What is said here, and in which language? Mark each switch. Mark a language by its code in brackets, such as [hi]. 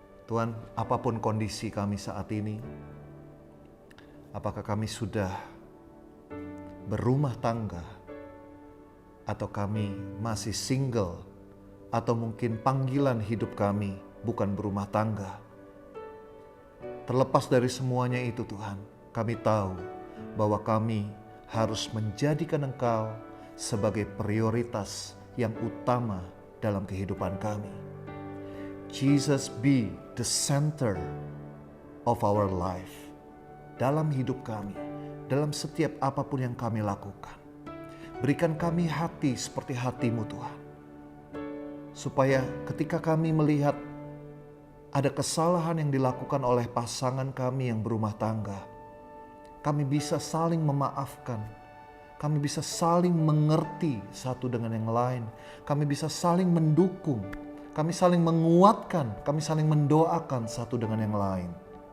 [id] Tuhan, apapun kondisi kami saat ini, apakah kami sudah berumah tangga atau kami masih single, atau mungkin panggilan hidup kami bukan berumah tangga. Terlepas dari semuanya itu Tuhan, kami tahu bahwa kami harus menjadikan Engkau sebagai prioritas yang utama dalam kehidupan kami. [en] Jesus be the center of our life. [id] Dalam hidup kami, dalam setiap apapun yang kami lakukan. Berikan kami hati seperti hati-Mu Tuhan. Supaya ketika kami melihat ada kesalahan yang dilakukan oleh pasangan kami yang berumah tangga, kami bisa saling memaafkan, kami bisa saling mengerti satu dengan yang lain, kami bisa saling mendukung, kami saling menguatkan, kami saling mendoakan satu dengan yang lain.